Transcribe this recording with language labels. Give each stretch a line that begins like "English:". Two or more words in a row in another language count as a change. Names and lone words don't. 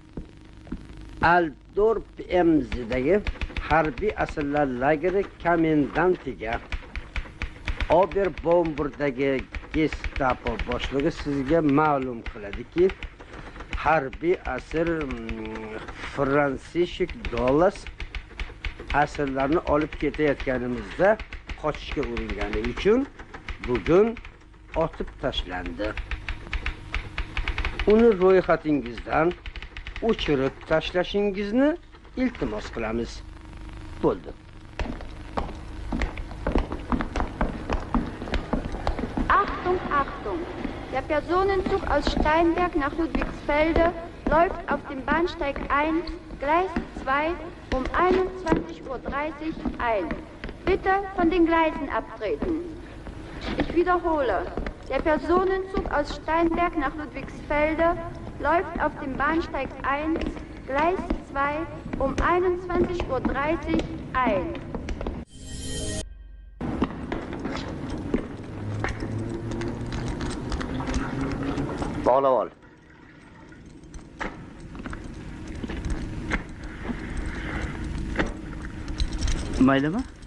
Uzbek: Aldorp MZ'dagi harbiy asirlar lageri komendantiga Oberbomburgdagi Gestapo boshlig'i sizga ma'lum qiladiki, harbiy asir Fransishek Dolas asirlarni olib ketayotganimizda qochishga uringani uchun bugun otib tashlandi. Uni ro'yxatingizdan o'chirib tashlashingizni iltimos qilamiz. Bo'ldi.
German: Achtung, Achtung! Der Personenzug aus Steinberg nach Ludwigsfelde läuft auf dem Bahnsteig 1, Gleis 2 um 21:30 Uhr ein. Bitte von den Gleisen abtreten. Ich wiederhole. Der Personenzug aus Steinberg nach Ludwigsfelde läuft auf dem Bahnsteig 1, Gleis 2 um 21:30 Uhr ein.
Uzbek: Bog'lab ol. Maylimi?